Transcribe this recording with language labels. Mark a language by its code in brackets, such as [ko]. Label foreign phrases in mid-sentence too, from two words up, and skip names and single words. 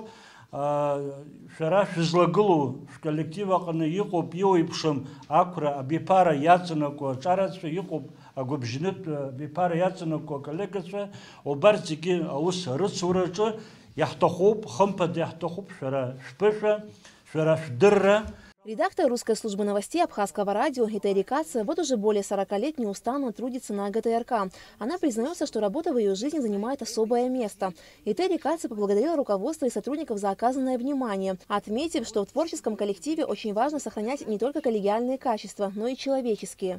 [ab] Шәара шәызлагылоу шәколлектив аҟны иҟоуп иуеиԥшым ақәра абиԥара иаҵанакуа аҿарацәа, иҟоуп агәыбжьнытә абиԥара иаҵанакуа аколлегацәа, убарҭ зегьы аус арыцураҿы иаҳҭахуп, хымԥада иаҳҭахуп шәара шәԥышәа, шәара шәдырра. [ru] Редактор русской службы новостей Абхазского радио Этери Каца вот уже более 40 лет неустанно трудится на АГТРК. Она признается, что работа в ее жизни занимает особое место. Этери Каца поблагодарила руководство и сотрудников за оказанное внимание, отметив, что в творческом коллективе очень важно сохранять не только коллегиальные качества, но и человеческие.